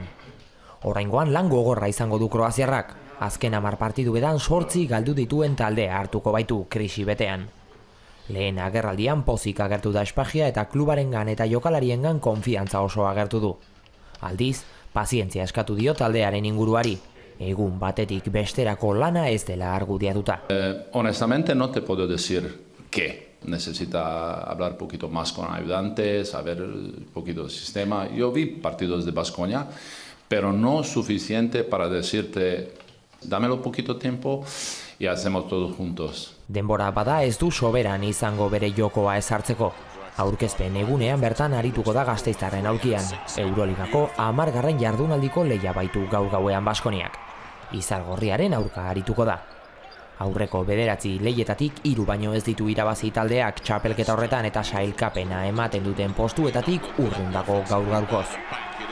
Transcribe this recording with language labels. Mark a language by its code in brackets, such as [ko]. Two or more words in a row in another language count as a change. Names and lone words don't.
[eu] Oraingoan lan gogorra izango du kroaziarrak, azken 10 partidu edan 8 galdu dituen taldea hartuko baitu krisi betean. Lehen agerraldian pozik agertu da Espagia eta klubarengan eta jokalariengan konfiantza oso agertu du. Aldiz, pazientzia eskatu dio taldearen inguruari. Egun batetik besterako lana ez dela argudiatuta. [es] Honestamente no te puedo decir qué. Necesita hablar un poquito más con ayudantes, saber un poquito del sistema. Yo vi partidos de Baskonia, pero no suficiente para decirte, dámelo un poquito tiempo y hacemos todos juntos. [eu] Denbora bada ez du soberan izango bere jokoa ezartzeko. Aurkezpen egunean bertan arituko da Gasteiztarren aulkian. Euroligako 10. jardunaldiko lehia baitu gaur-gauean Baskoniak. Izargorriaren aurka arituko da. Aurreko 9 lehietatik 3 baino ez ditu irabazi taldeak txapelketa horretan eta sailkapena ematen duten postuetatik urrun dago gaur-gaurkoz.